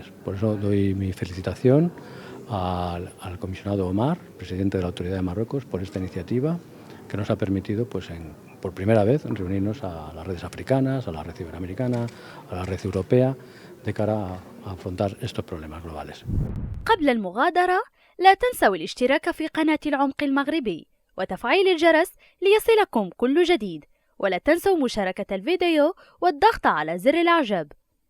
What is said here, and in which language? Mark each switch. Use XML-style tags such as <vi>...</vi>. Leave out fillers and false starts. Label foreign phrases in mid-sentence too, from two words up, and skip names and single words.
<es>Por eso doy mi felicitación al comisionado Omar, presidente de la Autoridad de Marruecos, por esta iniciativa que nos ha permitido, pues, por primera vez, reunirnos a las redes africanas, a la red iberoamericana, a la red europea, de cara a afrontar estos problemas globales.</es> <ar>قبل المغادرة لا تنسوا الاشتراك في قناة العمق المغربي وتفعيل الجرس ليصلكم كل جديد، ولا تنسوا مشاركة الفيديو والضغط على زر الإعجاب.</ar>